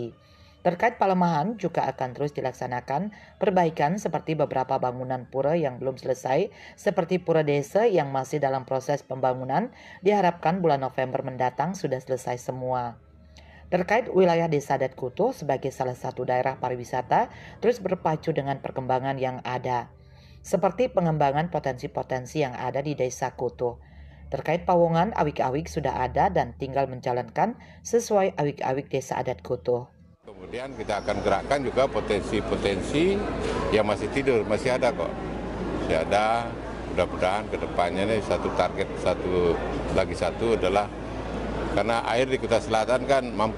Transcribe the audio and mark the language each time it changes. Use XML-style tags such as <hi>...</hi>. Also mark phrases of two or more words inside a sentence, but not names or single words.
<id>Terkait pelemahan juga akan terus dilaksanakan perbaikan seperti beberapa bangunan pura yang belum selesai, seperti pura desa yang masih dalam proses pembangunan, diharapkan bulan November mendatang sudah selesai semua. Terkait wilayah Desa Adat Kutuh sebagai salah satu daerah pariwisata terus berpacu dengan perkembangan yang ada, seperti pengembangan potensi-potensi yang ada di Desa Kutuh. Terkait pawongan, awik-awik sudah ada dan tinggal menjalankan sesuai awik-awik Desa Adat Kutuh. Kemudian kita akan gerakkan juga potensi-potensi yang masih tidur, masih ada kok. Masih ada, mudah-mudahan ke depannya ini satu target, satu adalah karena air di Kuta Selatan kan mampet.</id>